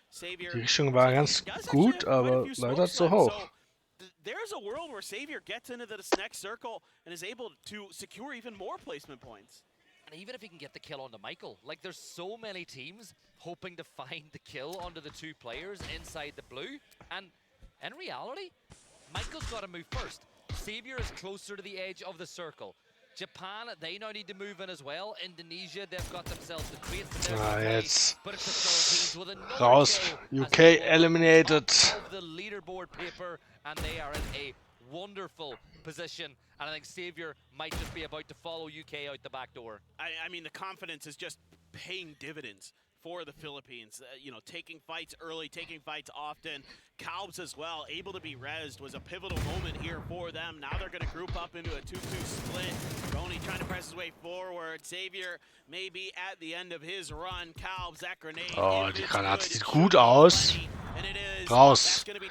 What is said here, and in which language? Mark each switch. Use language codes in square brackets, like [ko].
[de] Die Richtung war ganz gut, aber leider zu hoch. [en] There's a world where Xavier gets into this next circle and is able to secure even more placement points. And even if he can get the kill onto Michael, like there's so many teams hoping to find the kill onto the 2 players inside the blue. And in reality, Michael's got to move first. Xavier is closer to the edge of the circle. Japan, they now need to move in as well. Indonesia, they've got themselves the crates that they're going to play, but it's the Philippines with another [de] raus. [en] kill UK eliminated. the leaderboard paper, and they are in a wonderful position. And I think Xavier might just be about to follow UK out the back door. I mean, the confidence is just paying dividends for the Philippines. You know, taking fights early, taking fights often. Calbs as well, able to be rezzed, was a pivotal moment here for them. Now they're going to group up into a 2-2 split. Roni trying to press his way forward. Xavier may be at the end of his run. Calbs, that grenade. [de] Oh, die Granate sieht gut aus. Raus.